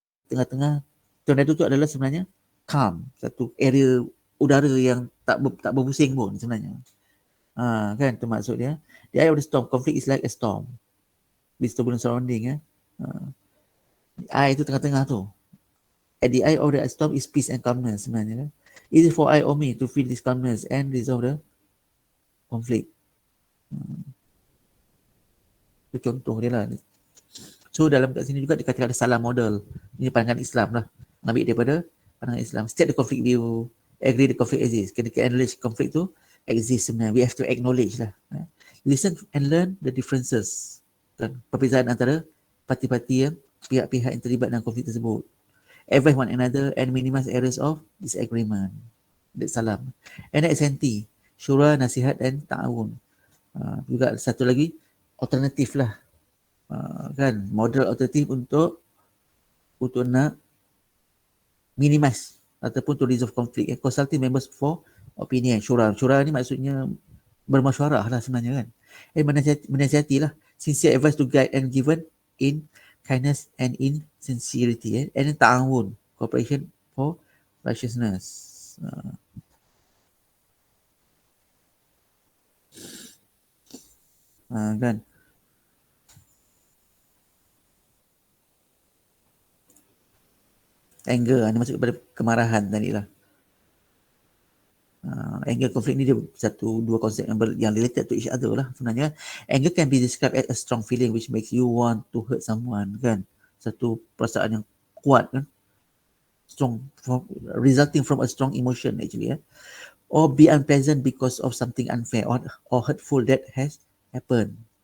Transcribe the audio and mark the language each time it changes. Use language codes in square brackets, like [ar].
[ms] Tengah-tengah tornado tu adalah sebenarnya calm, satu area udara yang tak berpusing pun sebenarnya. Kan tu maksud dia. [en] The eye of the storm, conflict is like a storm with turbulent surrounding. [ms] Eye tu tengah-tengah tu. [en] At the eye of the storm is peace and calmness [ms] sebenarnya. [en] Easy for I or me to feel this calmness and resolve the conflict. [ms] Itu contoh dia lah. So dalam kat sini juga dikatakan ada salah model. Ini pandangan Islam lah. Ambil daripada pandangan Islam. [en] State the conflict view. Agree the conflict exists. Kita acknowledge conflict tu exist sebenarnya. We have to acknowledge lah. Listen and learn the differences. [ms] Kan? Perbezaan antara parti-parti yang pihak-pihak yang terlibat dalam konflik tersebut. [en] Advise one another and minimize areas of disagreement. That's salam. And SNT. [ms] Syura, nasihat dan ta'awun. Juga satu lagi alternatif lah. Kan model alternatif untuk nak minimize ataupun [en] to resolve conflict. Consulting members for opinion. [ms] Syura ni maksudnya bermasyarah lah sebenarnya kan. Menasihati lah. [en] Sincere advice to guide and given in kindness and in sincerity. And then ta'awun, cooperation for righteousness. [ms] Kan. Anger, ini masuk kepada kemarahan tadi lah. Anger conflict ni dia dua konsep yang [en] related to each other [ms] lah sebenarnya. [en] Anger can be described as a strong feeling which makes you want to hurt someone kan. [ms] Satu perasaan yang kuat kan. [en] Strong, resulting from a strong emotion actually. Or be unpleasant because of something unfair or hurtful that has happened.